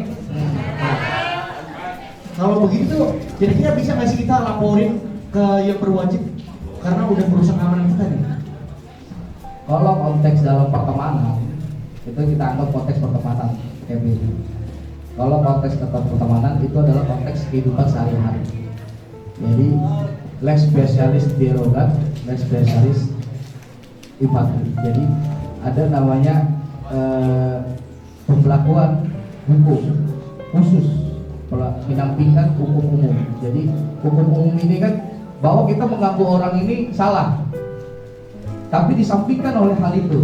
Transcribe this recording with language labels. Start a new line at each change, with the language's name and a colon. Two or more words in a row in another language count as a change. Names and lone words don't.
Indonesian: Nah, kalau begitu, kira-kira bisa nggak sih kita laporin ke yang berwajib karena udah merusak keamanan kita nih? Kalau konteks dalam pertemanan, itu kita anggap konteks pertemanan, Kevin. Kalau konteks pertemanan itu adalah konteks kehidupan sehari-hari. Jadi,
Latin: lex specialis derogat, lex specialis infantry.
Indonesian: Jadi ada namanya pemberlakuan hukum khusus menyampingkan hukum umum. Jadi hukum umum ini kan bahwa kita mengganggu orang ini salah, tapi disampingkan oleh hal itu.